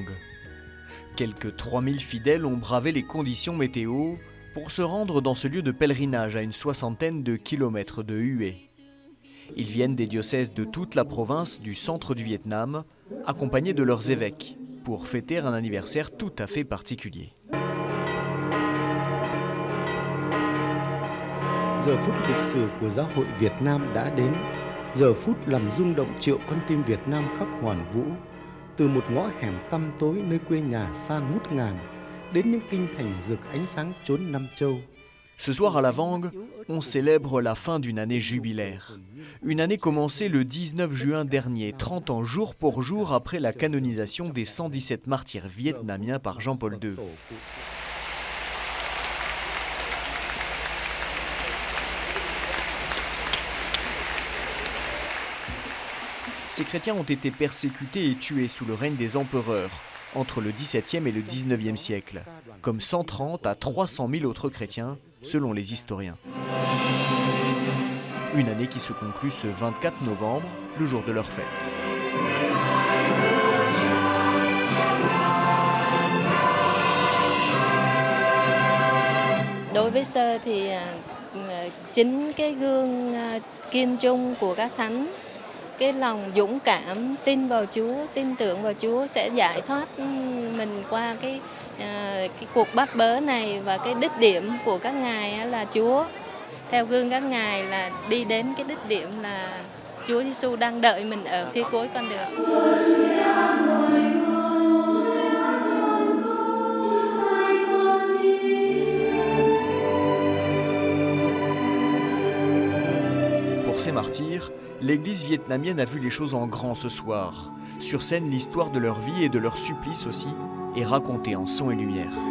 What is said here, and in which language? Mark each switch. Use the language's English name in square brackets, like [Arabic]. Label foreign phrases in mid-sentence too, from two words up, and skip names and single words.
[French] Quelques 3000 fidèles ont bravé les conditions météo pour se rendre dans ce lieu de pèlerinage à une soixantaine de kilomètres de Hue. Ils viennent des diocèses de toute la province du centre du Vietnam, accompagnés de leurs évêques, pour fêter un anniversaire tout à fait particulier. [Vietnamese] Giờ phút lịch sử của Giáo hội Việt Nam đã đến. Giờ phút làm rung động triệu con tim Việt Nam khắp hoàn vũ. Từ một ngõ hẻm tăm tối nơi quê nhà xa ngút ngàn, đến những kinh thành rực ánh sáng chốn Nam Châu. [French] Ce soir à Lavang, on célèbre la fin d'une année jubilaire. Une année commencée le 19 juin dernier, 30 ans jour pour jour après la canonisation des 117 martyrs vietnamiens par Jean-Paul II. Ces chrétiens ont été persécutés et tués sous le règne des empereurs entre le XVIIe et le XIXe siècle, comme 130 à 300 000 autres chrétiens, selon les historiens. Une année qui se conclut ce 24 novembre, le jour de leur fête. [Vietnamese] Đối với Sơ thì chính cái gương kiên trung của các thánh, cái lòng dũng cảm, tin vào Chúa, tin tưởng vào Chúa sẽ giải thoát mình qua cái cuộc bắt bớ này, và cái đích điểm của các ngài là Chúa. Theo gương các ngài là đi đến cái đích điểm là Chúa Giêsu đang đợi mình ở phía cuối con đường. [French] Pour ces martyrs, l'Église vietnamienne a vu les choses en grand ce soir. Sur scène, l'histoire de leur vie et de leur supplice aussi est racontée en son et lumière.